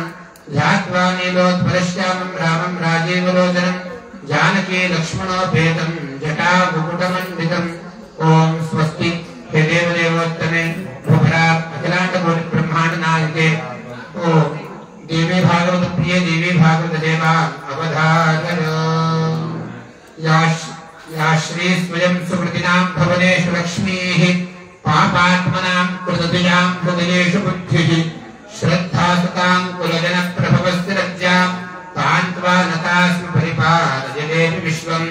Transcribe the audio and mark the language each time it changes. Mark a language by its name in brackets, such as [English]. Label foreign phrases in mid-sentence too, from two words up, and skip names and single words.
[Sanskrit] ధ్యాత్వా నీలోత్పలశ్యామం రామం రాజీవలోచనం జానకీ లక్ష్మణోపేతం జటా ముకుటమండితం. ఓం స్వస్తి హే దేవోత్తమే బహుపరాత్ అఖిలాండకోటి బ్రహ్మాండ నాయకే. ఓ దేవి భాగవత ప్రియ దేవి భాగవత సేవా అవధారణ. या श्री स्वयं सुकृतिनां भवनेषु लक्ष्मीः पापात्मनां कृतदयां हृदयेषु बुद्धिः श्रद्धासतां कुलजनप्रभवस्य रज्जां तान्त्वा नतास्म परिपालयदेवि विश्वम्.